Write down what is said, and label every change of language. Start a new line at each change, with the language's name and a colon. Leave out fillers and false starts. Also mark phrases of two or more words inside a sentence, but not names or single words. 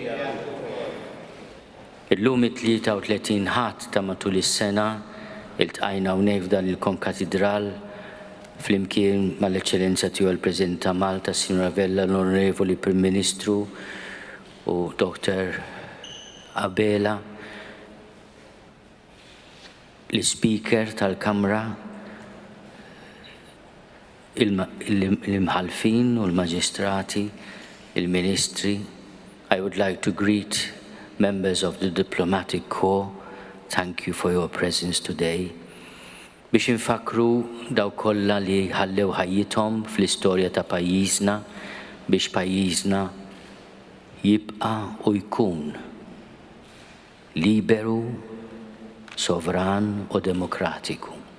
Maltese: Illum it-33 ħadd ta' matul is-sena iltqajna hawnhekk f'dan il-konkatedral flimkien mal-Eċċellenza tiegħu l-President ta' Malta, Sinjura Vella, l-Onorevoli Prim Ministru u Dr. Abela, l-Speaker tal-Kamra, il-imħalfin u l-Maġistrati, il-Ministri.
English: I would like to greet members of the Diplomatic Corps. Thank you for your presence today.
Maltese: Biex infakru daw kollha li ħallew ħajjithom fl-istorja ta' pajjiżna biex pajjiżna jibqa' u jkun liberu, sovran u demokratiku.